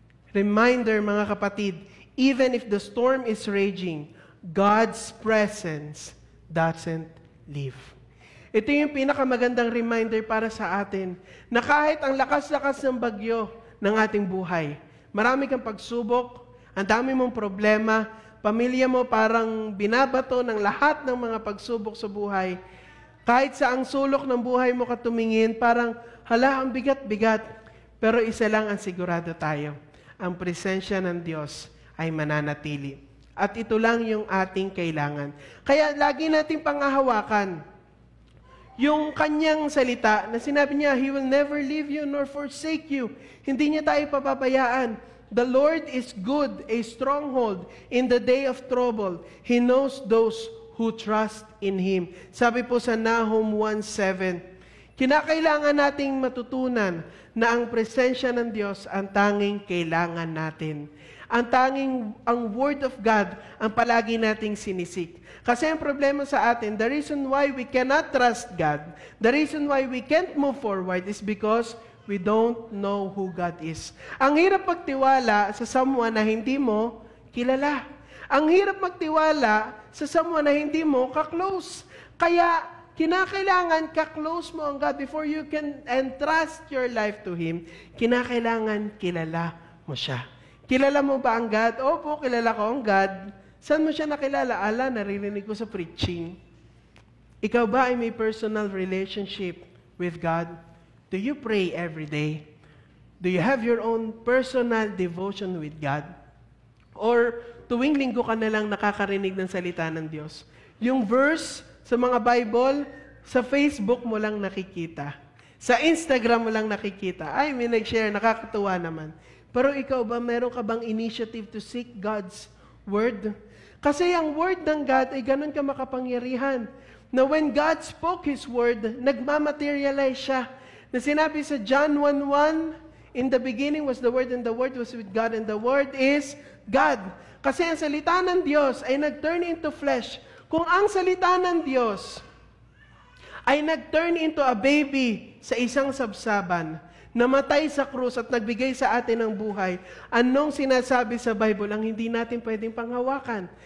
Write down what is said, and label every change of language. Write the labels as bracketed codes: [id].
[en] Reminder, [tl] mga kapatid, [en] even if the storm is raging, God's presence doesn't leave. [tl] Ito yung pinakamagandang reminder para sa atin na kahit ang lakas-lakas ng bagyo ng ating buhay, marami kang pagsubok, ang dami mong problema, pamilya mo parang binabato ng lahat ng mga pagsubok sa buhay. Kahit sa ang sulok ng buhay mo ka tumingin, parang, hala, ang bigat-bigat. Pero isa lang ang sigurado tayo, ang presensya ng Diyos ay mananatili. At ito lang yung ating kailangan. Kaya lagi nating pangahawakan yung kanyang salita na sinabi niya, [en] He will never leave you nor forsake you. [tl] Hindi niya tayo papabayaan. [en] The Lord is good, a stronghold in the day of trouble. He knows those who trust in Him. [tl] Sabi po sa Nahum 1:7, kinakailangan nating matutunan na ang presensya ng Diyos ang tanging kailangan natin. Ang Word of God ang palagi nating sinisik. Kasi ang problema sa atin, [en] the reason why we cannot trust God, the reason why we can't move forward is because we don't know who God is. [tl] Ang hirap magtiwala sa someone na hindi mo kilala. Ang hirap magtiwala sa someone na hindi mo ka-close. Kaya, kinakailangan ka-close mo ang God [en] before you can entrust your life to Him. [tl] Kinakailangan kilala mo siya. Kilala mo ba ang God? Opo, kilala ko ang God. Saan mo siya nakilala? Ala, naririnig ko sa preaching. Ikaw ba ay may [en] personal relationship with God? Do you pray every day? Do you have your own personal devotion with God? [tl] Or tuwing linggo ka na lang nakakarinig ng salita ng Diyos? Yung verse sa mga Bible, sa Facebook mo lang nakikita. Sa Instagram mo lang nakikita. Ay, may nag-share, nakakatuwa naman. Pero ikaw ba, meron ka bang [en] initiative to seek God's Word? [tl] Kasi ang Word ng God ay ganun ka makapangyarihan. Na [en] when God spoke His Word, [tl] nagmamaterialize siya. Na sinabi sa [en] John 1:1, in the beginning was the Word, and the Word was with God, and the Word is God. [tl] Kasi ang salita ng Diyos ay nag-turn [en] into flesh. [tl] Kung ang salita ng Diyos ay nag-turn [en] into a baby [tl] sa isang sabsaban, namatay sa krus at nagbigay sa atin ng buhay, anong sinasabi sa Bible ang hindi natin pwedeng panghawakan?